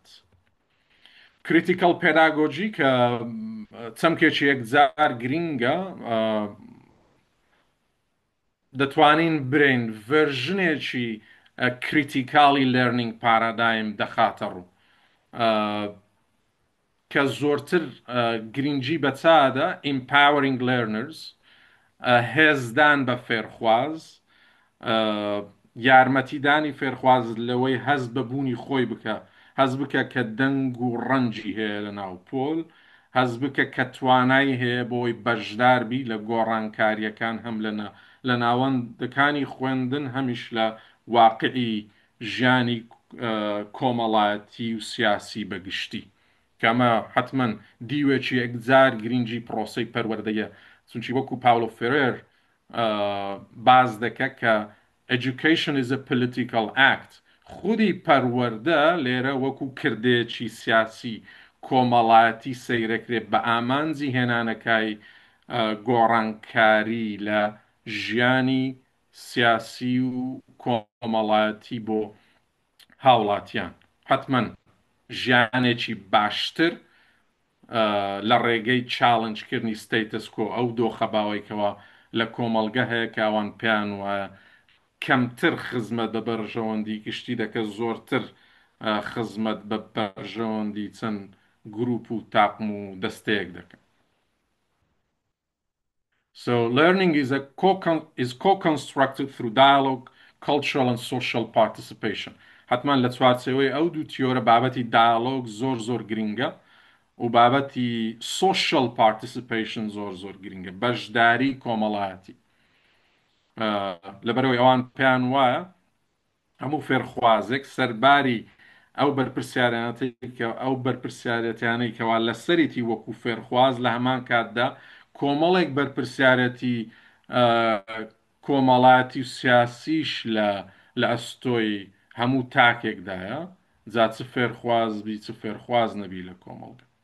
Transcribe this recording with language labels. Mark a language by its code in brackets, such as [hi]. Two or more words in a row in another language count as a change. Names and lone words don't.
[en] critical pedagogy [ckb] کە چەمکێکی یەکجار گرینگە دەتوانین برین ڤێرژنێکی کریتیکاڵی [en] learning paradigm [ckb] دەخاتە ڕوو کە زۆرتر گرنگی بە چادا [en] empowering learners [ckb] هێزدان بە فێرخواز یارمەتیدانی فێرخواز لەوەی هەز بەبوونی خۆی بکە هەز بکە کە دەنگ و ڕەنجی هەیە لە ناو پۆل، هەز بکە کە توانای هەیە بۆی بەشداربی لە گۆڕانکاریەکان هەم لە ناوەندەکانی خوێندن هەمیش لە واقعی ژیانی کۆمەڵایەتی و سیاسی بەگشتی کەمە حتمما دیوێکی یەکجار گرنگی پرۆسی پەروەردەیە چونکی وەکو پاولۆ فێرێر باز دەکە کە education [en] is a political act [ckb] خودی پەروەردە لێرە وەکو کردێکی سیاسی کۆمەڵایەتی سەیرەکرێت بە ئامانجی هێنانەکای گۆڕانکاری لە ژیانی سیاسی و کۆمەڵایەتی بۆ هاوڵاتیان حتمما ژیانێکی باشتر لە ڕێگەی چاڵنجکردنی [en] status quo [ckb] ئەو دۆخەباوەیەکەوە لە کۆمەلگە هەیە کە ئەوان پێیان وایە کەمتر خزمەت بە بەرژەوەندی گشتی دەکە زۆرتر خزمەت بە بەرژەوەندی چەند گروپ و تاقم و دەستەیەک دەکەن. [en] So learning is co-constructed through dialogue, cultural and social participation. [ckb] حتما لە چوارچێوەی ئەو دوو تیۆرە بابەتی دایالۆگ زۆر گرنگە و بابەتی [en] social participation [ckb] زۆر گرنگە بەشداری کۆمەڵایەتی لەبەرەوەی ئەوان پێیان وایە هەموو فێرخوازێک سەرباری ئەو بەرپرسیارەتیانەی کەوا لەسەریتی وەکو فێرخواز لە هەمان کاتدا کۆمەڵێک بەرپرسیارەتی کۆمەڵاتی و سیاسیش لە ئەستۆی هەموو تاکێکدایە جا چ فێرخواز بی چ فێرخواز نەبی لە کۆمەڵگە